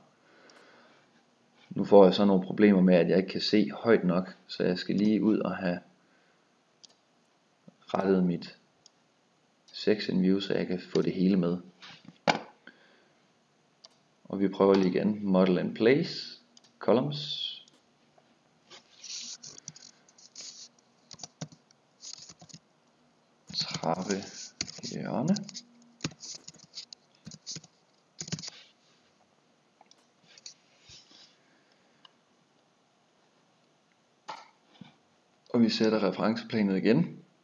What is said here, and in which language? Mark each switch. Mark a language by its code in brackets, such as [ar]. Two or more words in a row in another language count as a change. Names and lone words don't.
[da] Nu får jeg så nogle problemer med, at jeg ikke kan se højt nok, så jeg skal lige ud og have rettet mit [en] section view, [da] så jeg kan få det hele med. Og vi prøver lige igen. [en] Model and place, columns. [da] Trappe hjørne. Og vi sætter referenceplanet igen.